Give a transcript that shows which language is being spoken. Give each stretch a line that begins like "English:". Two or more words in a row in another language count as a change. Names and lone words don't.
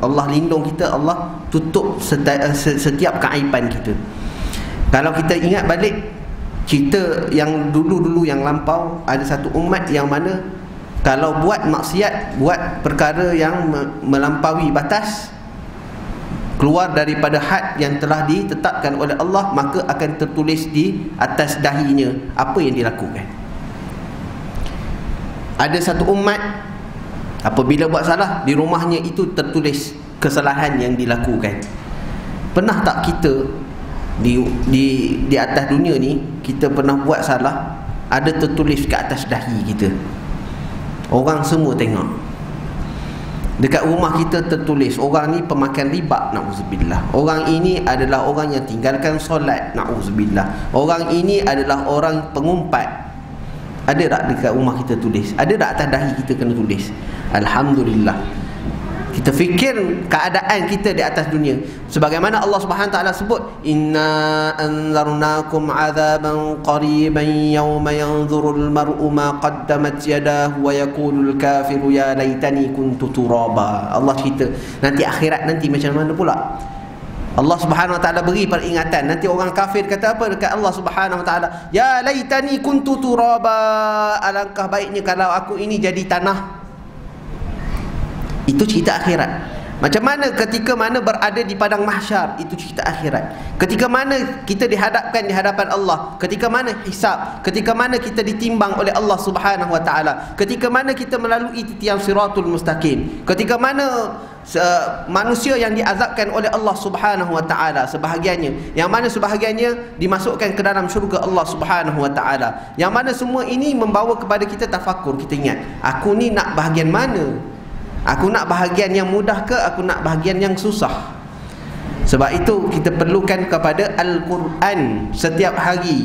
Malay: Allah lindung kita, Allah tutup setiap keaiban kita. Kalau kita ingat balik cerita yang dulu-dulu yang lampau, ada satu umat yang mana kalau buat maksiat, buat perkara yang melampaui batas, keluar daripada had yang telah ditetapkan oleh Allah, maka akan tertulis di atas dahinya apa yang dilakukan. Ada satu umat, apabila buat salah, di rumahnya itu tertulis kesalahan yang dilakukan. Pernah tak kita di atas dunia ni, kita pernah buat salah, ada tertulis ke atas dahi kita, orang semua tengok. Dekat rumah kita tertulis, orang ni pemakan riba, na'udzubillah. Orang ini adalah orang yang tinggalkan solat, na'udzubillah. Orang ini adalah orang pengumpat. Ada tak dekat rumah kita tulis? Ada tak atas dahi kita kena tulis? Alhamdulillah. Kita fikir keadaan kita di atas dunia, sebagaimana Allah
Arabic: سبحانه وتعالى
Malay: sebut,
Arabic: إنا أنذرناكم عذابا قريبا يوم ينظر المرء ما قدمت يداه ويقول الكافر يا ليتني كنت ترابا.
Malay: Allah cerita nanti akhirat nanti macam mana pula. Allah
Arabic: سبحانه وتعالى
Malay: beri peringatan. Nanti orang kafir kata apa dekat Allah
Arabic: سبحانه وتعالى? يا ليتني كنت ترابا,
Malay: alangkah baiknya kalau aku ini jadi tanah. Itu cerita akhirat. Macam mana ketika mana berada di padang mahsyar, itu cerita akhirat. Ketika mana kita dihadapkan di hadapan Allah, ketika mana hisab, ketika mana kita ditimbang oleh Allah
Arabic: سبحانه وتعالى,
Malay: ketika mana kita melalui titian
Arabic: الصراط المستقيم,
Malay: ketika mana manusia yang diazabkan oleh Allah
Arabic: سبحانه وتعالى
Malay: sebahagiannya, yang mana sebahagiannya dimasukkan ke dalam syurga Allah
Arabic: سبحانه وتعالى,
Malay: yang mana semua ini membawa kepada kita tafakur. Kita ingat, aku ni nak bahagian mana? Aku nak bahagian yang mudah ke aku nak bahagian yang susah? Sebab itu kita perlukan kepada Al-Quran setiap hari.